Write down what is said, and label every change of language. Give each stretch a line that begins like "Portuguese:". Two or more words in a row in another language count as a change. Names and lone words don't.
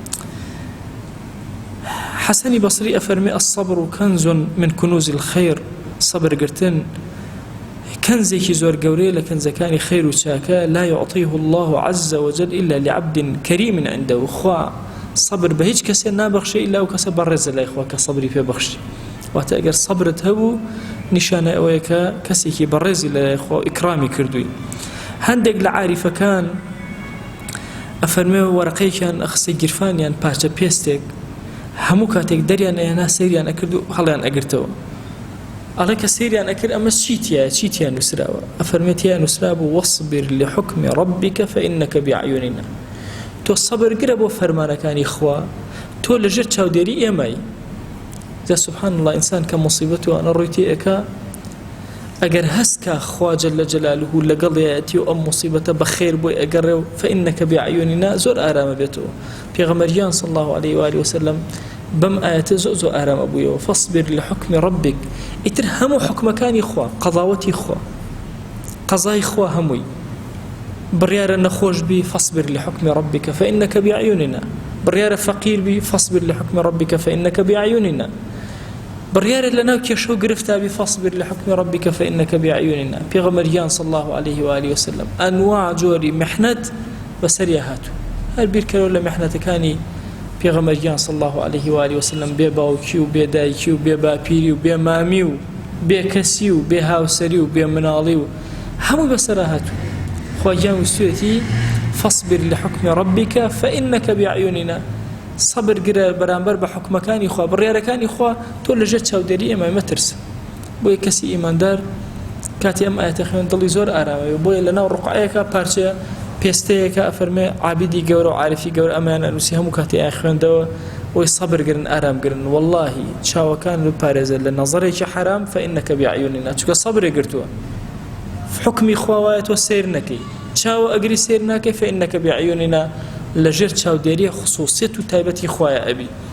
Central Kurdish: حەسەنی بەسری ئەفەرمێ
Arabic: الصبر كنز من كنوز الخير
Central Kurdish: صبر گرتن كنزێکی زۆر گەورەیە لە کەنزەکانی خەیر و چاکە
Arabic: لا يعطيه الله عز وجل إلا لعبد كريم عنده
Central Kurdish: خوا صبر بە هیچ کەسێ نابەخشێ ئیلا و کەسە بەڕێزە لای خوا کە سەبری پێبەخشی واتە ئەگەر سەبرت هەبوو نیشانە ئەوەیە کە کەسێکی بەڕێزی لای خوا ئیکرامی کردووی هەندێک لە عاریفەکان ئەفەرمێ وەرەقەیەکیان ئەخستە گیرفانیان پارچە پێستێک هەموو کاتێک دەریان ئەهێنا سەیریان ئەکرد و هەڵیان ئەگرتەوە ئەڵێ کە سەیریان ئەکرد ئەمە چیتیان نووسراوە ئەفەرمێ تیان نووسرابوو
Arabic: وەصبر لحکم ربك فإنك بأعيننا
Central Kurdish: تۆ سەبرگرە بۆ فەرمانەکانی خوا تۆ لەژێر چاودێری ئێمەی جا
Arabic: سبحان الله
Central Kurdish: ئینسان کە مصیبەت و ئەنە ڕووی تێئەکا ئەگەر هەستکە خوا
Arabic: جەل جەلالوه
Central Kurdish: لەگەڵیەتی و ئەم مصیبەتە بەخێر بۆی ئەگەڕێ و
Arabic: فإنك بأعيننا
Central Kurdish: زۆر ئارامە بێتەوە پێغەمبەریان
Arabic: صلی الله عليه وآله وسلم
Central Kurdish: بەم ئاەتە زۆر ئارامە بوویەوە
Arabic: فاصبر لحکم ربك
Central Kurdish: ئیتر هەموو حکمەکانی خوا قەضاوەتی خوا قەزای خوا هەمووی بڕیارە نەخۆش بی
Arabic: فاصبر لحکم ربك فإنك بأعيننا
Central Kurdish: بڕیارە فەقیر بی
Arabic: فاصبر لحکم ربك فإنك بأعيننا
Central Kurdish: بڕیارە لەناو کێشە و گرفتا بی
Arabic: فاصبر لحکم ربك فإنك بأعيننا
Central Kurdish: پێغەمبەریان
Arabic: صلی الله عليه وآله وسلم
Central Kurdish: ئەنواع جۆری محنەت بەسەریا هاتوو هەر بیرکەرەوە لە محنەتەکانی پێغەمبەریان
Arabic: صلی الله عليه وآله وسلم
Central Kurdish: بێ باوکی و بێ دایکی و بێ باپیری و بێ مامی و بێ کەسی و بێ هاوسەری و بێ مناڵی و هەمووی بەسەرا هاتوو خواجان وستوێتی
Arabic: فاصبر لحکم ربك فإنك بأعيننا
Central Kurdish: صبر گرە بەرامبەر بە حکمەکانی خوا بڕیارەکانی خوا تۆ لەژێر چاودێری ئێمە مەترسە بۆیە کەسی ئیماندار کاتی ئەم ئاەتە خوێن دڵی زۆر ئارامەوە بۆیە لەناو ڕوقعەیەکە پارچە پێستەیەکە ئەفەرمێ عابیدی گەورە و عارفی گەورە ئەمەیان ئەنووسی هەموو کاتی ئایا خوێندەوە وی سەبرگرن ئارامگرن واللهی چاوەکان بپارێزە لە نەزەرێکی حرام
Arabic: فإنك بأعيننا
Central Kurdish: چونکە سەبرێ گرتووە حکمی خوا وایە تۆ سیر نەکەی چاوە ئەگری سیر ناکەی
Arabic: فإنك بأعيننا
Central Kurdish: لەژێر چاودێریە خصوصیت و تایبەتی خوایە ئەبی